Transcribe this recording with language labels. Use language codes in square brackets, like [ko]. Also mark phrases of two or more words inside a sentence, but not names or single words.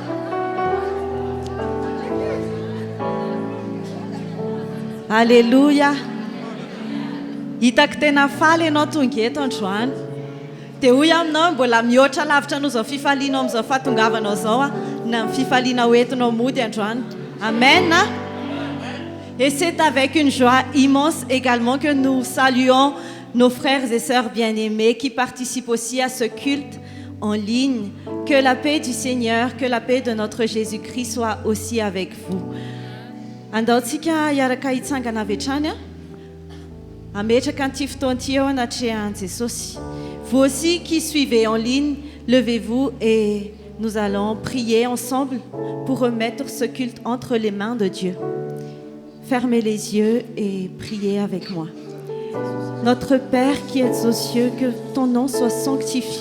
[mg] Alléluia. Hitako tena faly ianao tonga eto androany. Dia hoy aminao mbola mihoatra lavitra anao zao fifalianao amin'izao fahatongavanao zao na fifaliana hoentinao mody androany. Amen. [fr] Et c'est avec une joie immense également que nous saluons nos frères et sœurs bien-aimés qui participent aussi à ce culte en ligne. Que la paix du Seigneur, que la paix de notre Jésus-Christ soit aussi avec vous. [mg] Andaotsika iaraka hitsangana avy hatrany ametraka an'ity fotoan'ity eo anatrehan'i Jesosy. [fr] Vous aussi qui suivez en ligne, levez-vous et nous allons prier ensemble pour remettre ce culte entre les mains de Dieu. Fermez les yeux et priez avec moi. Notre Père qui es aux cieux, que ton nom soit sanctifié.